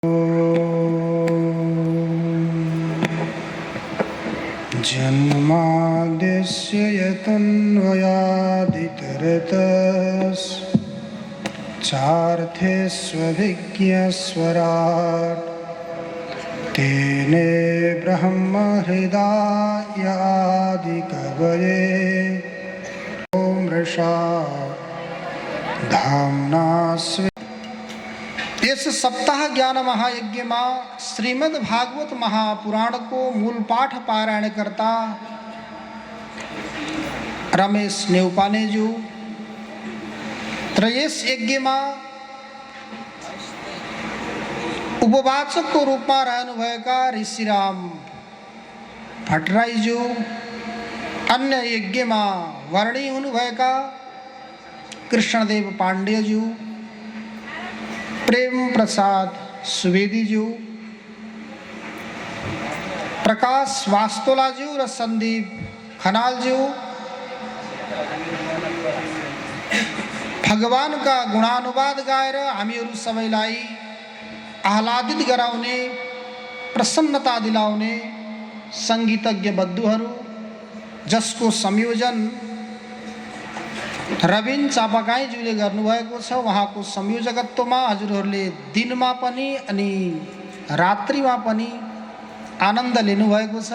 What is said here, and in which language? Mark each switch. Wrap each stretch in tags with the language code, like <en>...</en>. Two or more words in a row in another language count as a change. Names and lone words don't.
<sa>जन्माद्यस्य यतन्वयादितरतश्चार्थेष्वभिज्ञस्वराट् तेने ब्रह्महृदाय आदिकवये ॐ मृषा</sa> <ne>धाम्ना इस सप्ताह ज्ञान महायज्ञ में श्रीमद् भागवत महापुराण को मूल पाठ पारायण करता रमेश नेवपाने जो त्रयेश यज्ञ में उपवाचक को रूप में रहनु भएका ऋषिराम भट्टराई जो अन्य यज्ञ में वर्णी हुनु भएका कृष्णदेव पांडे जो प्रेम प्रसाद सुवेदी जी प्रकाश वास्तोला जी और संदीप खनाल जी भगवान का गुणानुवाद गाएर हामीहरू सबैलाई आह्लादित गराउने प्रसन्नता दिलाउने संगीतज्ञ बन्धुहरू जसको संयोजन रविन चापागाईज्यूले गर्नुभएको छ। उहाँको संयोजकत्वमा हजुरहरूले दिनमा पनि अनि रात्रिमा पनि आनन्द लिनुभएको छ।</ne>